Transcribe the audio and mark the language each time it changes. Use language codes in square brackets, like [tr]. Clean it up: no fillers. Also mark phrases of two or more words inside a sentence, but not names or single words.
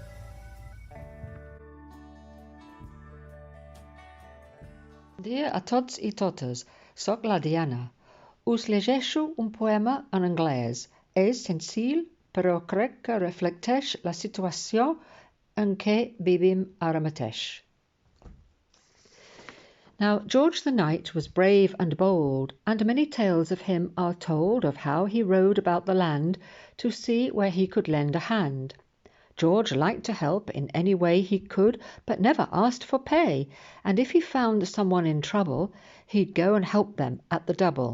[ca] Dia a tots i totes, soc la Diana. Us llegeixo un poema en anglès. És senzill, però crec que reflecteix la situació en què vivim ara mateix. [en] Now, George the Knight was brave and bold, and many tales of him are told of how he rode about the land to see where he could lend a hand. George liked to help in any way he could, but never asked for pay, and if he found someone in trouble, he'd go and help them at the double.